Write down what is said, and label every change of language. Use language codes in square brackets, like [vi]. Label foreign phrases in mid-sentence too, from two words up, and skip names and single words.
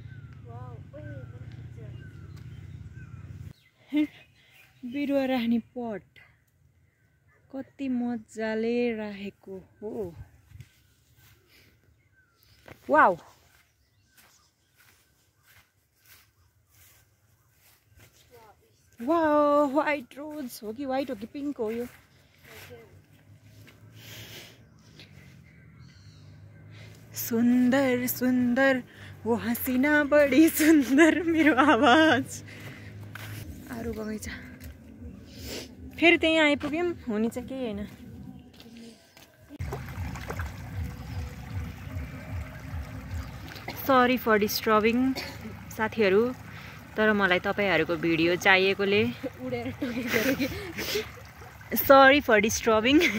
[ne] बिरुवा राख्ने पट कति मजाले राखेको हो [en] wow wow white rose [ne] हो कि व्हाइट हो कि पिंक हो यो [hi] सुंदर सुंदर वो हसीना बड़ी सुंदर [ne] मेरो आवाज आरु बगैँचा फेरि त्यही आइपुग्यौं हुने चाहिँ केही हैन [en] sorry for disturbing [ne] साथीहरु तर मलाई तपाईहरुको भिडियो चाहिएकोले [en] sorry for disturbing